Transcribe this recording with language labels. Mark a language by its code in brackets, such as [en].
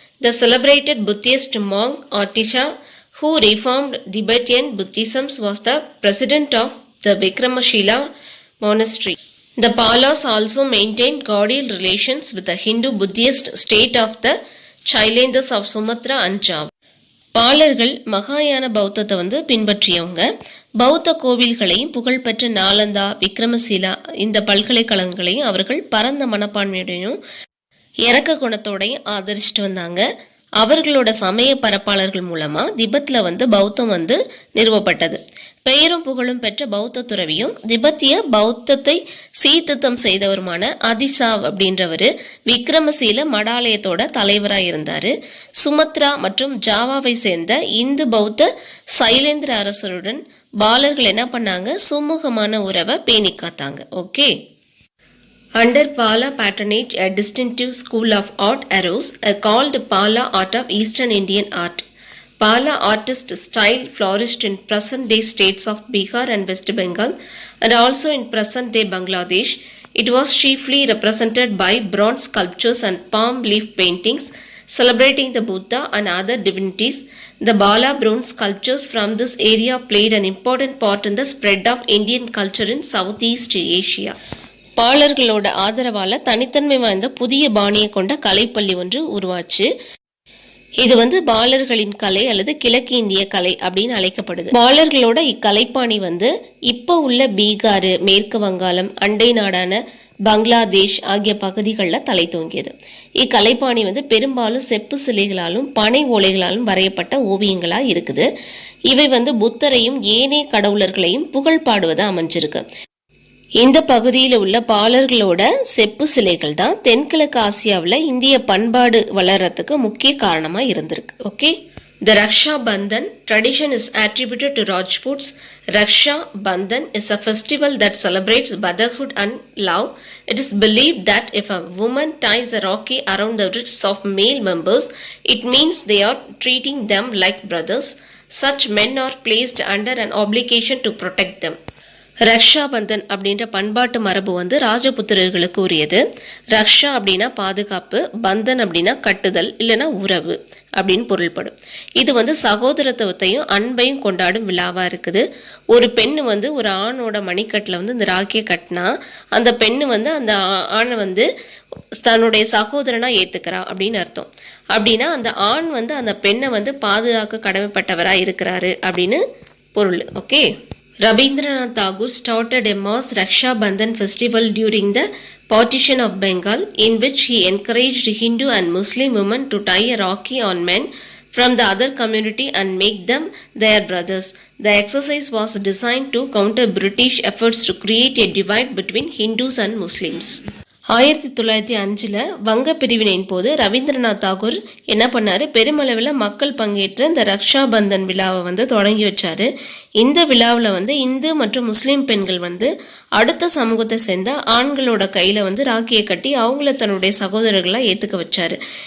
[en] The celebrated Buddhist monk Atisha, who reformed Tibetan Buddhism, was the president of the Vikramashila monastery. The Palas also maintained cordial relations with the Hindu-Buddhist state of the Chailanders of Sumatra and Java. [ta] பாலர்கள் மகாயான பௌத்தத்தை வந்து பின்பற்றியவங்க. பௌத்த கோவில்களையும் புகழ்பெற்ற நாலந்தா, விக்ரமசீலா இந்த பல்கலைக்கழகங்களையும் அவர்கள் பரந்த மனப்பான்மையுடையும் இறக்க குணத்தோடையும் ஆதரிச்சுட்டு வந்தாங்க. அவர்களோட சமய பரப்பாளர்கள் மூலமா திபெத்ல வந்து பௌத்தம் வந்து நிறுவப்பட்டது. பெயரும் புகழும் பெற்ற பௌத்த துறவியும் திபெத்திய பௌத்தத்தை சீர்திருத்தம் செய்தவருமான அதிசாவ் அப்படின்றவர் விக்ரமசீல மடாலயத்தோட தலைவராக இருந்தார். சுமத்ரா மற்றும் ஜாவாவை சேர்ந்த இந்து பௌத்த சைலேந்திர அரசருடன் பாலர்கள் என்ன பண்ணாங்க, சுமூகமான உறவை பேணி காத்தாங்க. Okay. [en] Under Pala patronage, a distinctive school of art arose, called Pala art of Eastern Indian art. Pala artist style flourished in present-day states of Bihar and West Bengal, and also in present-day Bangladesh. It was chiefly represented by bronze sculptures and palm leaf paintings celebrating the Buddha and other divinities. The Bala bronze sculptures from this area played an important part in the spread of Indian culture in Southeast Asia. [ta] பாலர்களோட ஆதரவால தனித்தன்மை வாய்ந்த புதிய பாணியை கொண்ட கலைப்பள்ளி ஒன்று உருவாச்சு. இது வந்து பாலர்களின் கலை அல்லது கிழக்கு இந்திய கலை அப்படின்னு அழைக்கப்படுது. பாலர்களோட இக்கலைப்பாணி வந்து இப்போ உள்ள பீகார், மேற்கு வங்காளம், அண்டை நாடான பங்களாதேஷ் ஆகிய பகுதிகளில் தலை தோங்கியது. இக்கலைப்பாணி வந்து பெரும்பாலும் செப்பு சிலைகளாலும் பனை ஓலைகளாலும் வரையப்பட்ட ஓவியங்களா இருக்குது. இவை வந்து புத்தரையும் ஏனைய கடவுளர்களையும் புகழ் பாடுவதா அமைஞ்சிருக்கு. இந்த பகுதியில் உள்ள பாலர்களோட செப்பு சிலைகள் தான் தென்கிழக்கு ஆசியாவில் இந்திய பண்பாடு வளர்றதுக்கு முக்கிய காரணமா இருந்திருக்கு. Okay. [en] The Raksha Bandhan tradition is attributed to Rajputs. Raksha Bandhan is a festival that celebrates brotherhood and love. It is believed that if a woman ties a rakhi around the wrists of male members, it means they are treating them like brothers. Such men are placed under an obligation to protect them. [ta] Raksha Bandhan அப்படின்ற பண்பாட்டு மரபு வந்து ராஜபுத்திரர்களுக்கு உரியது. ரக்ஷா அப்படின்னா பாதுகாப்பு, பந்தன் அப்படின்னா கட்டுதல் இல்லைன்னா உறவு அப்படின்னு பொருள்படும். இது வந்து சகோதரத்துவத்தையும் அன்பையும் கொண்டாடும் விழாவா இருக்குது. ஒரு பெண்ணு வந்து ஒரு ஆணோட மணிக்கட்டில் வந்து இந்த ராக்கியை கட்டினா அந்த பெண்ணு வந்து அந்த ஆணை வந்து தன்னுடைய சகோதரனா ஏத்துக்கிறா அப்படின்னு அர்த்தம். அப்படின்னா அந்த ஆண் வந்து அந்த பெண்ணை வந்து பாதுகாக்க கடமைப்பட்டவரா இருக்கிறாரு அப்படின்னு பொருள். Okay. [en] Rabindranath Tagore started a mass Raksha Bandhan festival during the partition of Bengal, in which he encouraged Hindu and Muslim women to tie a rakhi on men from the other community and make them their brothers. The exercise was designed to counter British efforts to create a divide between Hindus and Muslims. [ta] 1905 வங்க பிரிவினையின் போது ரவீந்திரநாத் தாகூர் என்ன பண்ணாரு, பெருமளவில் மக்கள் பங்கேற்ற இந்த ரக்ஷா பந்தன் விழாவை வந்து தொடங்கி வச்சாரு. இந்த விழாவில் வந்து இந்து மற்றும் முஸ்லீம் பெண்கள் வந்து அடுத்த சமூகத்தை சேர்ந்த ஆண்களோட கையில வந்து ராக்கியை கட்டி அவங்கள தன்னுடைய சகோதரர்களா ஏத்துக்க வச்சாரு.